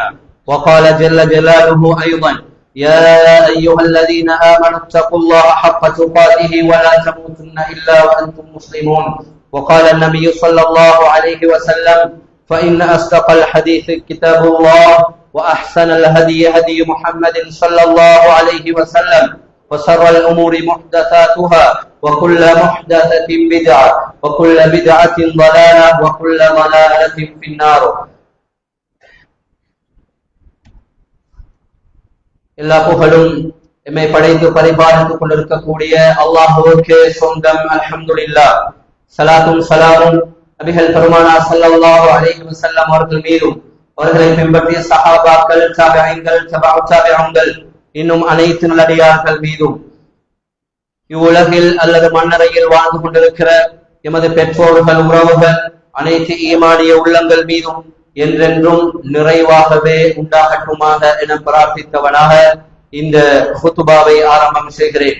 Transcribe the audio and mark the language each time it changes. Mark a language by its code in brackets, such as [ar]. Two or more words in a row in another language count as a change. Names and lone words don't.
[ar] وقال جل جلاله أيضا يا أيها الذين آمنوا اتقوا الله حق تقاته ولا تموتن إلا وأنتم مسلمون وقال النبي صلى الله عليه وسلم فإن أصدق الحديث كتاب الله وأحسن الهدي هدي محمد صلى الله عليه وسلم وشر الأمور محدثاتها وكل محدثة بدعة وكل بدعة ضلالة وكل ضلالة في النار. [ta] எல்லா புகழும் எம்மை படைத்து பரிபாலித்துக் கொண்டிருக்கக்கூடிய அல்லாஹ்வுக்கே சொந்தம். அல்ஹம்துலில்லாஹ். ஸலாத்தும் ஸலாமும் நபிகள் பெருமானார் [ar] صلى الله عليه وسلم [ta] அவர்கள் மீதும் அவர்களை பின்பற்றிய சஹாபாக்கள், தாபிஈன்கள், தபஉ தாபிஈன்கள் இன்னும் அனைத்து நல்லடியார்கள் மீதும் இவ்வுலகில் அல்லது மண்ணறையில் வாழ்ந்து கொண்டிருக்கிற எமது பெற்றோர்கள், உறவுகள், அனைத்து ஈமானிய உள்ளங்கள் மீதும் என்றென்றும் நிறைவாகவே உண்டாகட்டுமாக என பிரார்த்தித்தவனாக இந்த ஹுத்பாவை ஆரம்பம் செய்கிறேன்.